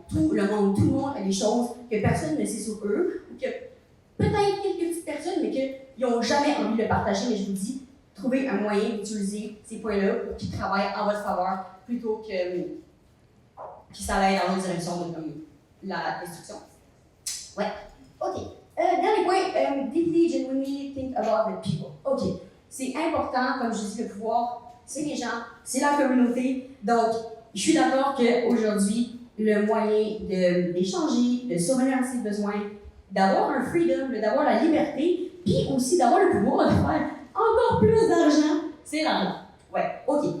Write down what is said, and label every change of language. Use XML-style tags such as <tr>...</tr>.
<fr>Tout le monde a des choses que personne ne sait sur eux, ou que peut-être quelques petites personnes, mais qu'ils n'ont jamais envie de le partager. Mais je vous dis, trouvez un moyen d'utiliser ces points-là pour qu'ils travaillent en votre faveur plutôt que ça aille dans l'autre direction de comme, la destruction. Ouais, OK. Dernier point,</fr> <en>deeply, genuinely think about the people. OK.</en> <fr>C'est important, comme je dis, le pouvoir, c'est les gens, c'est la communauté. Donc, je suis d'accord qu'aujourd'hui, le moyen d'échanger, de survenir à ses besoins, d'avoir un freedom, d'avoir la liberté, puis aussi d'avoir le pouvoir de faire encore plus d'argent, c'est l'argent. Ouais, OK.</fr>